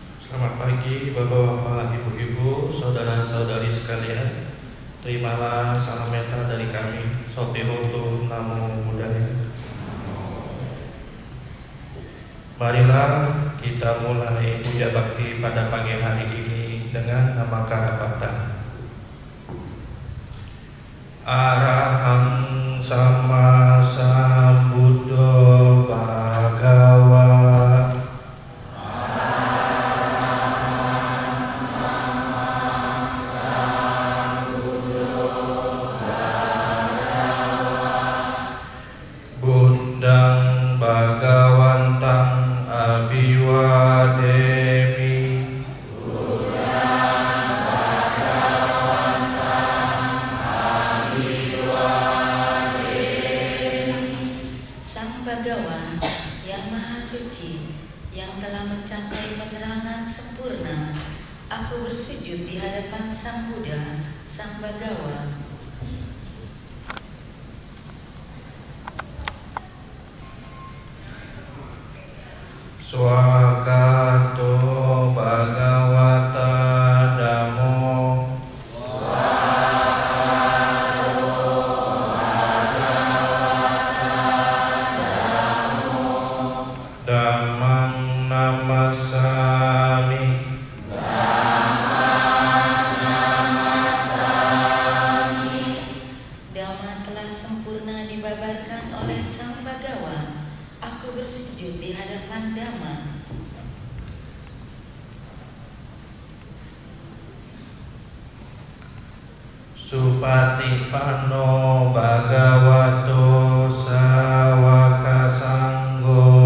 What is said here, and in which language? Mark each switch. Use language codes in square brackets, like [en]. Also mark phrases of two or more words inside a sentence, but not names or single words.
[id] Selamat pagi Bapak-bapak, Ibu-ibu, saudara-saudari sekalian. Terimalah salam meta dari kami, [pi] Sotihotu Namo Buddhaya. [id] Marilah kita mulai puja bakti pada pagi hari ini dengan nama Karapata. [pi] Arahang Sama Sambuddho Bhagawa. Bundang Bhagawantang Abhiwademi. [id] Sang Bhagawan yang Maha Suci, yang telah mencapai penerangan sempurna, aku bersujud di hadapan Sang Buddha, Sang Bhagawa. [pi] Swakato Bhagavata Dhammo. Dhammang Namasami. [id] Dhamma telah sempurna dibabarkan oleh Sang Bhagawan. Aku bersujud di hadapan Dhamma. [pi] Supatipanno Bhagavato Sawaka Sanggo.